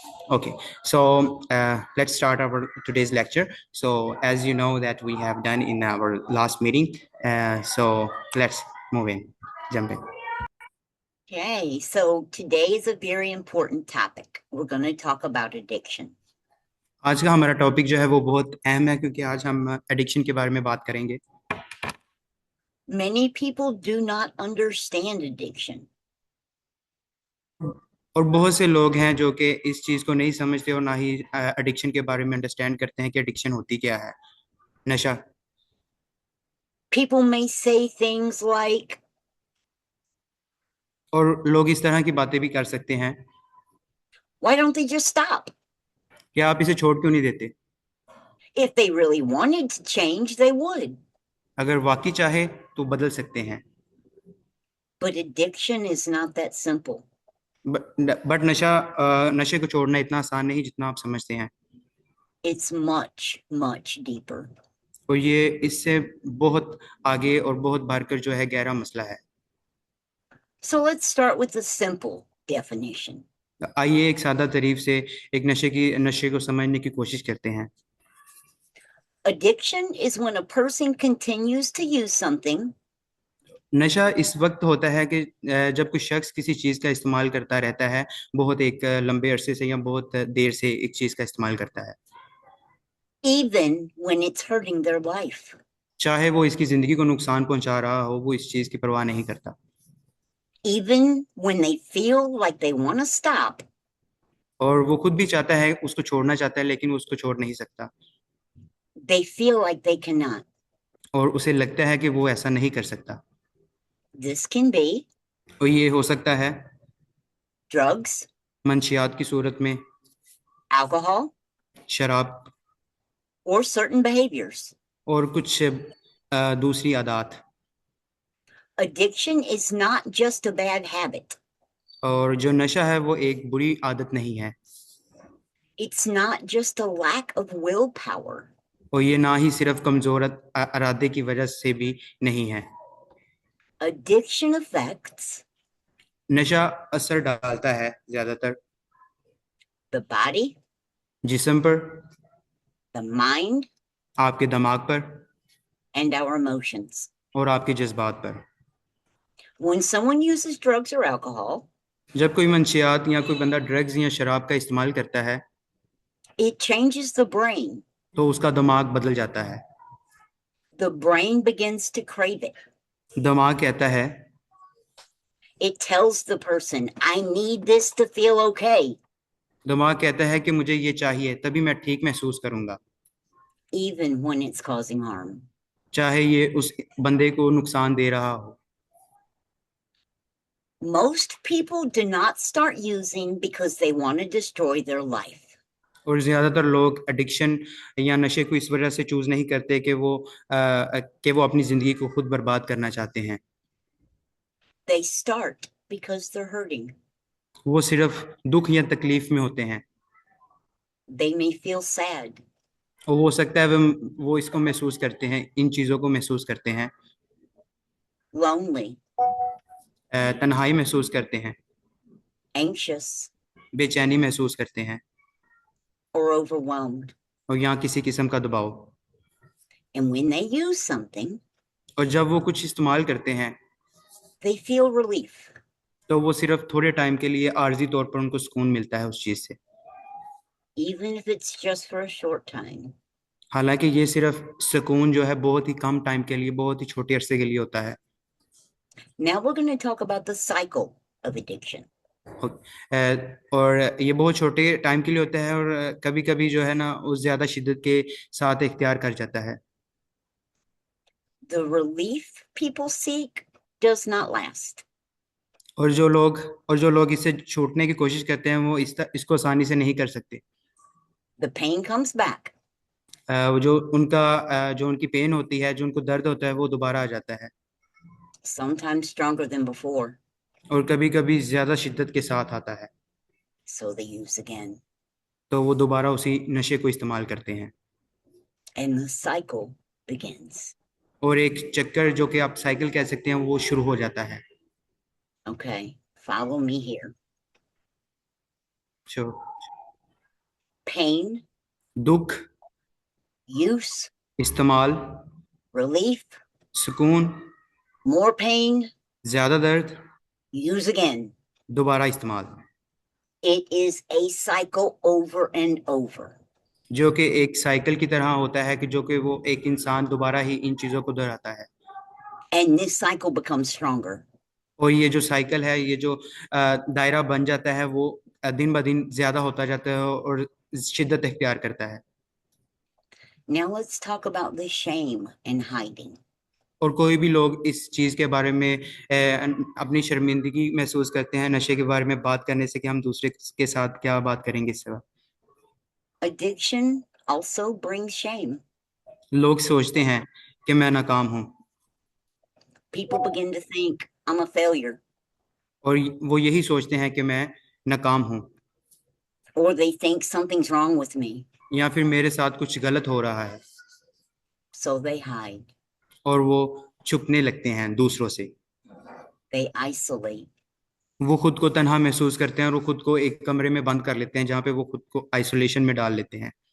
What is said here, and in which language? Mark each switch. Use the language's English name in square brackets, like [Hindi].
[English] Okay, so let's start our today's lecture. So as you know that we have done in our last meeting, so let's move in, jump in. Okay, so today is a very important topic. We're going to talk about addiction. [Hindi] आज का हमारा topic जो है वो बहुत अहम है क्योंकि आज हम एडिक्शन के बारे में बात करेंगे. [English] Many people do not understand addiction. [Hindi] और बहुत से लोग हैं जो कि इस चीज़ को नहीं समझते और ना ही एडिक्शन के बारे में अंडरस्टैंड करते हैं कि एडिक्शन होती क्या है. नशा. [English] People may say things like, [Hindi] और लोग इस तरह की बातें भी कर सकते हैं. [English] why don't they just stop? [Hindi] क्या आप इसे छोड़ क्यों नहीं देते. [English] If they really wanted to change, they would. [Hindi] अगर वाकई चाहे तो बदल सकते हैं. [English] But addiction is not that simple. [Hindi] But नशे को छोड़ना इतना आसान नहीं जितना आप समझते हैं. [English] It's much, much deeper. [Hindi] और ये इससे बहुत आगे और बहुत भरकर जो है गहरा मसला है. [English] So let's start with the simple definition. [Hindi] आइए एक सादा तारीफ से एक नशे को समझने की कोशिश करते हैं. [English] Addiction is when a person continues to use something [Hindi] नशा इस वक्त होता है कि जब कोई शख्स किसी चीज़ का इस्तेमाल करता रहता है, बहुत एक लंबे अरसे से या बहुत देर से एक चीज़ का इस्तेमाल करता है, [English] even when it's hurting their life. [Hindi] चाहे वो इसकी ज़िंदगी को नुकसान पहुंचा रहा हो, वो इस चीज़ की परवाह नहीं करता. [English] Even when they feel like they want to stop, [Hindi] और वो खुद भी चाहता है, उसको छोड़ना चाहता है, लेकिन वो उसको छोड़ नहीं सकता. [English] they feel like they cannot. [Hindi] और उसे लगता है कि वो ऐसा नहीं कर सकता. [English] This can be [Hindi] और ये हो सकता है [English] drugs, [Hindi] मंशियात की सूरत में, [English] alcohol, [Hindi] शराब [English] or certain behaviors. [Hindi] और कुछ दूसरी आदत. [English] Addiction is not just a bad habit, [Hindi] और जो नशा है वो एक बुरी आदत नहीं है. [English] It's not just a lack of willpower. [Hindi] और ये ना ही सिर्फ कमजोर इरादे की वजह से भी नहीं है। [English] Addiction affects [Hindi] नशा असर डालता है ज्यादातर [English] the body, [Hindi] जिस्म पर, [English] the mind, [Hindi] आपके दिमाग पर [English] and our emotions. [Hindi] और आपके जज्बात पर। [English] When someone uses drugs or alcohol, [Hindi] जब कोई मंशियात या कोई बंदा ड्रग्स या शराब का इस्तेमाल करता है [English] it changes the brain. [Hindi] तो उसका दिमाग बदल जाता है। [English] The brain begins to crave it. [Hindi] दिमाग कहता है, [English] It tells the person, I need this to feel okay, [Hindi] दिमाग कहता है कि मुझे ये चाहिए तभी मैं ठीक महसूस करूंगा, [English] even when it's causing harm. [Hindi] चाहे ये उस बंदे को नुकसान दे रहा हो। [English] Most people do not start using because they want to destroy their life. [Hindi] और ज्यादातर लोग एडिक्शन या नशे को इस वजह से चूज नहीं करते कि वो अपनी जिंदगी को खुद बर्बाद करना चाहते हैं। [English] They start because they're hurting. [Hindi] वो सिर्फ दुख या तकलीफ में होते हैं [English] They may feel sad, [Hindi] और हो सकता है वो इसको महसूस करते हैं, इन चीजों को महसूस करते हैं, [English] lonely, [Hindi] तन्हाई महसूस करते हैं, [English] anxious, [Hindi] बेचैनी महसूस करते हैं [English] or overwhelmed. [Hindi] और यहाँ किसी किस्म का दबाव। [English] And when they use something, [Hindi] और जब वो कुछ इस्तेमाल करते हैं [English] they feel relief. [Hindi] तो वो सिर्फ थोड़े टाइम के लिए आर्जी तौर पर उनको सुकून मिलता है उस चीज से, [English] Even if it's just for a short time. [Hindi] हालांकि ये सिर्फ सुकून जो है बहुत ही कम टाइम के लिए, बहुत ही छोटे अरसे के लिए होता है। [English] Now we're going to talk about the cycle of addiction. [Hindi] और ये बहुत छोटे टाइम के लिए होता है और कभी कभी जो है ना उस ज्यादा शिद्दत के साथ इख्तियार कर जाता है। [English] The relief people seek does not last. [Hindi] और जो लोग इससे छूटने की कोशिश करते हैं वो इसको आसानी से नहीं कर सकते। [English] The pain comes back. [Hindi] वो जो उनकी पेन होती है, जो उनको दर्द होता है वो दोबारा आ जाता है [English] Sometimes stronger than before. [Hindi] और कभी कभी ज्यादा शिद्दत के साथ आता है, [English] So they use again. [Hindi] तो वो दोबारा उसी नशे को इस्तेमाल करते हैं [English] And the cycle begins. [Hindi] और एक चक्कर जो कि आप साइकिल कह सकते हैं वो शुरू हो जाता है। [English] Okay, follow me here. [Hindi] जो [English] Pain, [Hindi] दुख, [English] use, [Hindi] इस्तेमाल, [English] relief, [Hindi] सुकून, [English] more pain, [Hindi] ज्यादा दर्द, [English] use again. [Hindi] दोबारा इस्तेमाल, [English] It is a cycle over and over. [Hindi] जो कि एक साइकिल की तरह होता है कि जो कि वो एक इंसान दोबारा ही इन चीजों को दोहराता है। [English] And this cycle becomes stronger. [Hindi] और ये जो साइकिल है, ये जो दायरा बन जाता है वो दिन ब दिन ज्यादा होता जाता है और शिद्दत इख्तियार करता है। [English] Now let's talk about the shame and hiding. [Hindi] और कोई भी लोग इस चीज के बारे में अपनी शर्मिंदगी महसूस करते हैं नशे के बारे में बात करने से कि हम दूसरे के साथ क्या बात करेंगे इससे। [English] Addiction also brings shame. [Hindi] लोग सोचते हैं कि मैं नाकाम हूँ [English] People begin to think, I'm a failure. [Hindi] और वो यही सोचते हैं कि मैं नाकाम हूँ [English] Or they think something's wrong with me. [Hindi] या फिर मेरे साथ कुछ गलत हो रहा है, [English] So they hide. [Hindi] और वो छुपने लगते हैं दूसरों से। [English] They isolate. [Hindi] वो खुद को तन्हा महसूस करते हैं और वो खुद को एक कमरे में बंद कर लेते हैं जहाँ पे वो खुद को आइसोलेशन में डाल लेते हैं।